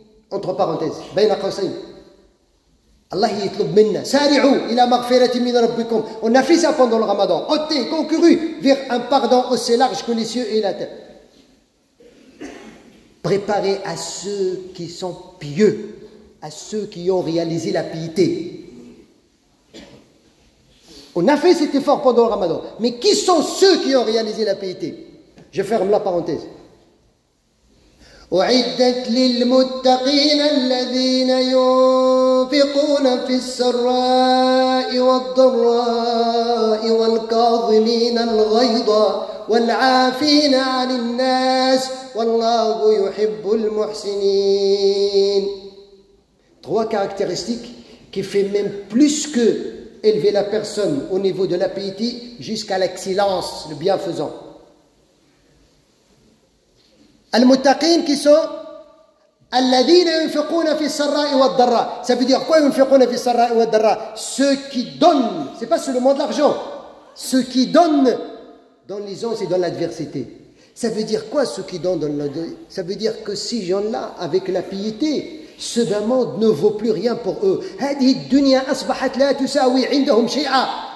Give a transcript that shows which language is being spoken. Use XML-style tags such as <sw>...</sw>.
<fr>Entre parenthèses</fr> <ar>بين قوسين Allah يطلب منا سارعوا إلى مغفرة من ربكم.</ar> <fr>On a fait ça pendant le Ramadan. Ôtez, concouru vers un pardon aussi large que les cieux et la terre. Préparez à ceux qui sont pieux, à ceux qui ont réalisé la piété. On a fait cet effort pendant le Ramadan. Mais qui sont ceux qui ont réalisé la piété? Je ferme la parenthèse.</fr> <ar>أعدت للمتقين الذين ينفقون في السراء والضراء والكاظمين الغيظ والعافين عن الناس والله يحب المحسنين.</ar> <fr>Trois caractéristiques qui fait même plus que élever la personne au niveau de la piété jusqu'à l'excellence, le bienfaisant.</fr> <ar>Al-Muttaqin</ar> <fr>qui sont</fr> <ar>Alladhina yunfiquna fi sarra'i wa dharra.</ar> <fr>Ça veut dire quoi</fr> <ar>yunfiquna fi sarra'i wa dharra?</ar> <fr>Ceux qui donnent, c'est pas seulement de l'argent, ceux qui donnent dans l'aisance et dans l'adversité. Ça veut dire quoi ceux qui donnent dans l'adversité? Ça veut dire que ces gens-là, avec la piété, ce bas monde ne vaut plus rien pour eux.</fr> <ar>هذه الدنيا أصبحت لا تساوي عندهم شيئا.</ar>